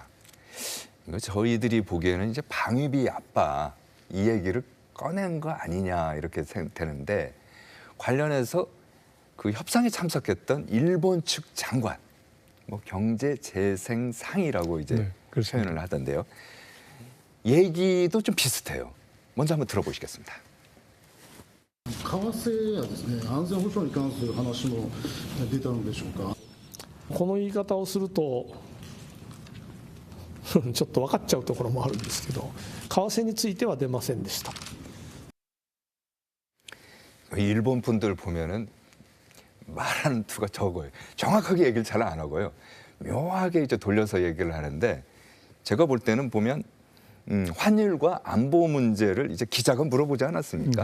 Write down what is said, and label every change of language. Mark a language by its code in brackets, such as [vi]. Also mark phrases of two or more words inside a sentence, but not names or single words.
[ko] 이거 저희들이 보기에는 이제 방위비 압박 이 얘기를 꺼낸 거 아니냐 이렇게 되는데 관련해서 그 협상에 참석했던 일본 측 장관, 경제재생상이라고 이제 네, 표현을 하던데요. 얘기도 좀 비슷해요. 먼저 한번 들어보시겠습니다. [ja] 為替やですね、安全保障に関する話も出たのでしょうか。この言い方をするとちょっと分かっちゃうところもあるんですけど、為替については出ませんでした。 [ko] 일본 분들 보면은 말하는 투가 적어요. 정확하게 얘기를 잘 안 하고요. 묘하게 이제 돌려서 얘기를 하는데 제가 볼 때는 보면 환율과 안보 문제를 이제 기자가 물어보지 않았습니까?